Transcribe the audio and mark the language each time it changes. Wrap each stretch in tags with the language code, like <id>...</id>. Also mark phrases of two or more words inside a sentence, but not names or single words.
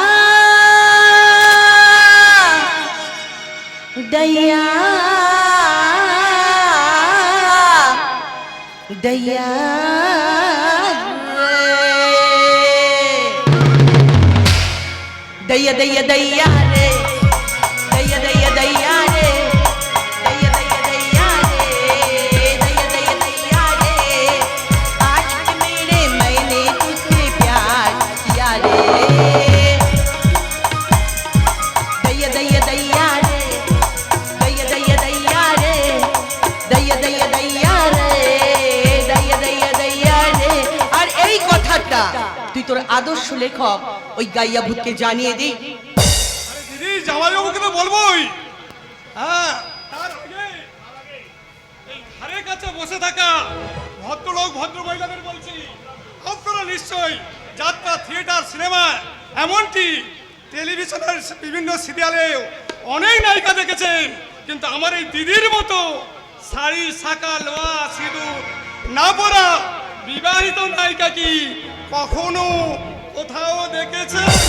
<hi>दइया दइया दइया दइया दइया रे, दइया दइया दइया रे, दइया दइया दइया रे, दइया दइया दइया रे, आशिक मेरे मैंने तुझसे प्यार किया रे, दइया दइया दइया रे, दइया दइया दइया रे, दइया दइया दइया रे, दइया दइया दइया रे।</hi> <bn>আর এই কথাটা তুই তোর আদর্শ লেখক ওই গাইয়া ভূতকে জানিয়ে দি। দিদি জামাইবাবুকে তো বলবোই। হ্যাঁ, তার আগে এই ধারের কাছে বসে থাকা ভদ্রলোক ভদ্র মহিলাদের বলছি, আপনারা নিশ্চয়ই যাত্রা, থিয়েটার, সিনেমা, এমনকি টেলিভিশনের বিভিন্ন সিরিয়ালে অনেক নায়িকা দেখেছেন, কিন্তু আমার এই দিদির মতো শাড়ি, শাঁখা, লোয়া, সিঁদুর না পরা বিবাহিত নায়িকা কি কখনো কোথাও দেখেছেন?</bn>